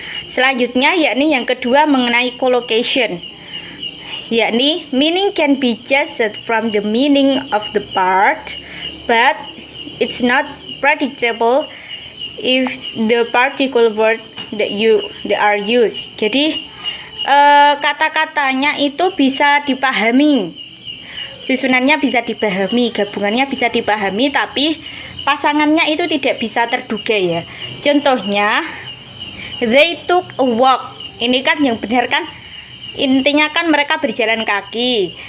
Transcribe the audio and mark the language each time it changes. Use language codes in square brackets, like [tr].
[id] Selanjutnya yakni yang kedua mengenai collocation, yakni [en] meaning can be judged from the meaning of the part, but it's not predictable if the particular word that are used. [id] Jadi kata-katanya itu bisa dipahami, susunannya bisa dipahami, gabungannya bisa dipahami, tapi pasangannya itu tidak bisa terduga ya. Contohnya, [en] they took a walk. [id] Ini kan yang benar kan, intinya kan mereka berjalan kaki.